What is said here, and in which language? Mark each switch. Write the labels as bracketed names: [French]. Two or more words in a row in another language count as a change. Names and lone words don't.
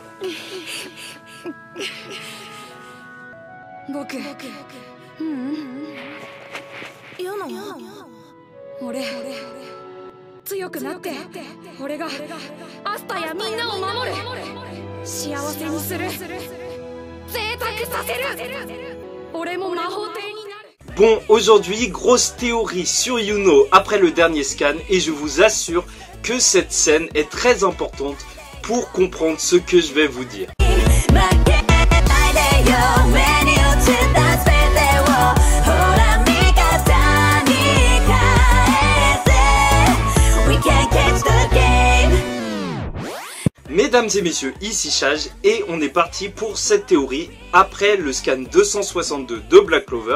[Japanese] 僕ヨノ俺強くなって俺がアスタやみんなを守る幸せにする贅沢させる俺も魔法帝になる。 [French] Bon, aujourd'hui, grosse théorie sur Yuno après le dernier scan et je vous assure que cette scène est très importante pour comprendre ce que je vais vous dire. Mesdames et messieurs, ici Chage et on est parti pour cette théorie après le scan 262 de Black Clover.